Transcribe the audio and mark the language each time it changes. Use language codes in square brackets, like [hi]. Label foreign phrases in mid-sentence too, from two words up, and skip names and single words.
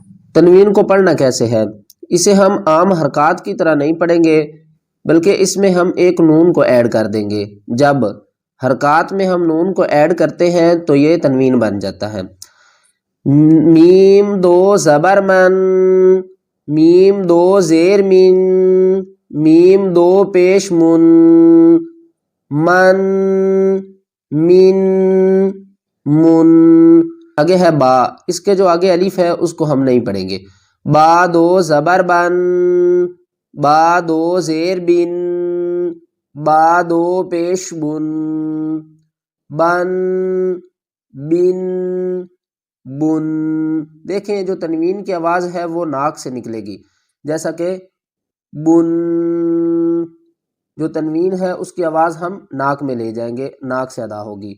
[ur] تنوین کو پڑھنا کیسے ہے؟ اسے ہم عام حرکات کی طرح نہیں پڑھیں گے، بلکہ اس میں ہم ایک نون کو ایڈ کر دیں گے۔ جب حرکات میں ہم نون کو ایڈ کرتے ہیں تو یہ تنوین بن جاتا ہے۔ میم دو زبر من، میم دو زیر من، میم دو پیش من، من، من، من۔ آگے ہے با، اس کے جو آگے الف ہے اس کو ہم نہیں پڑھیں گے۔ با دو زبر بن، با دو زیر بن، با دو پیش بن، بن، بن، بن۔ دیکھیں جو تنوین کی آواز ہے وہ ناک سے نکلے گی، جیسا کہ بن، جو تنوین ہے اس کی آواز ہم ناک میں لے جائیں گے، ناک سے ادا ہوگی۔